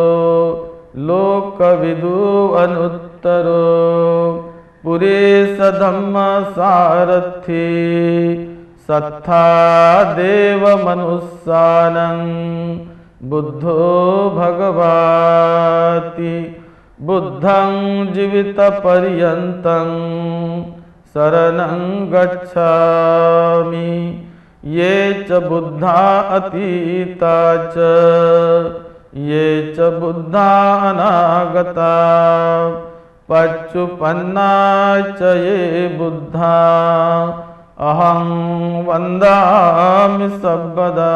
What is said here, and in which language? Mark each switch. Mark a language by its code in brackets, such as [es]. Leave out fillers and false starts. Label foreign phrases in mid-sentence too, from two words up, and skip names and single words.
[pi] लोकविदु अनुत्तरो पुरेश धम्म सारथी सत्था देव मनुष्यानं बुद्धो भगवाति बुद्धं जीवित पर्यन्तं शरणं गच्छामि ये च बुद्धा अतीता च ये च बुद्धा अनागता पच्चुपन्ना च ये बुद्धा अहं वन्दामि सर्वदा।